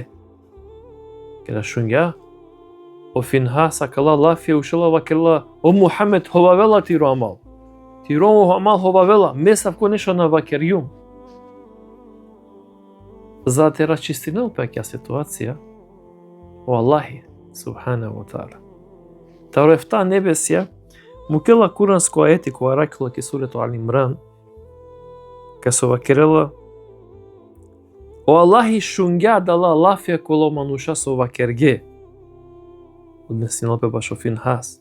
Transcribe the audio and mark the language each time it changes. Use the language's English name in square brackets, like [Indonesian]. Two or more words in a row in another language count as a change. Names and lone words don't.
[Romany] Кеда шунгја, о Финхас акала лафија ушела вакерла: о Мухамед ховавела тиро амал. Тиро амал ховавела, месав ко нешто на вакерјум. За те расчистинел пеќа ситуација, о Аллахи, [Arabic] سبحانه وتعالى. [Romany] Тарефта небесја, мукела куранско аети која ракила ки сурето Али Имран, ка со вакерела: о Аллахи шунгја дала лафија коло мануша со вакерге. Однесинал пе баш о Финхас.